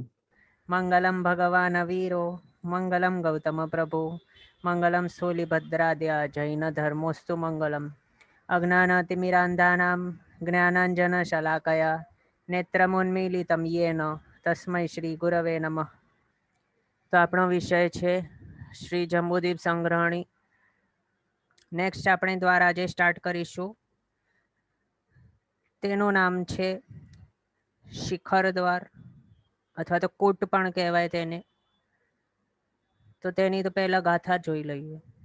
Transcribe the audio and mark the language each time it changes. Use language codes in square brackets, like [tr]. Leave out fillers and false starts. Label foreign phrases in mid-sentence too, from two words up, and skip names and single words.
[sa] मंगलम भगवान वीरो मंगलम गौतम प्रभु मंगलम स्थूलिभद्राद्या जैन धर्मोस्तु मंगलम अज्ञानातिमिरान्धानां ज्ञानाञ्जनशलाकया नेत्रमुन्मीलितं येन तस्मै श्री गुरवे नमः। [gu] तो આપણો વિષય છે શ્રી જંબુદીપ સંગ્રહણી। નેક્સ્ટ આપણે દ્વારા જે સ્ટાર્ટ કરીશું તેનું નામ છે શિખર દ્વાર અથવા તો કૂટ પણ કહેવાય તેને। તો તેની તો પહેલા ગાથા જોઈ લઈએ।